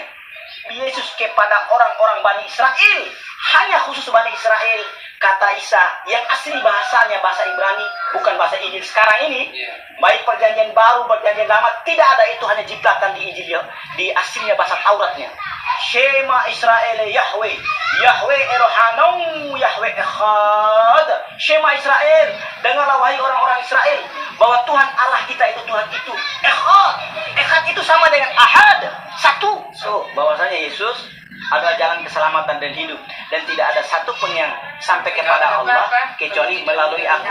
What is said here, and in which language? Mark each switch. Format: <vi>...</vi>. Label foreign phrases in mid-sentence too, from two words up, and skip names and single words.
<id>Yesus kepada orang-orang Bani Israel, hanya khusus Bani Israel. Kata Isa yang asli bahasanya bahasa Ibrani, bukan bahasa Injil sekarang ini. Baik perjanjian baru, perjanjian lama, tidak ada, itu hanya jiplakan di Injil ya, di aslinya bahasa Tauratnya.</id> <he>שמע ישראל יהוה, יהוה אלוהינו, יהוה אחד. שמע ישראל,</he> <id>dengarlah wahai orang-orang Israel bahwa Tuhan Allah kita itu Tuhan itu Echad. Echad itu sama dengan Ahad, satu. So, bahwasanya Yesus adalah jalan keselamatan dan hidup, dan tidak ada satu pun yang sampai kepada Allah kecuali melalui aku.</id>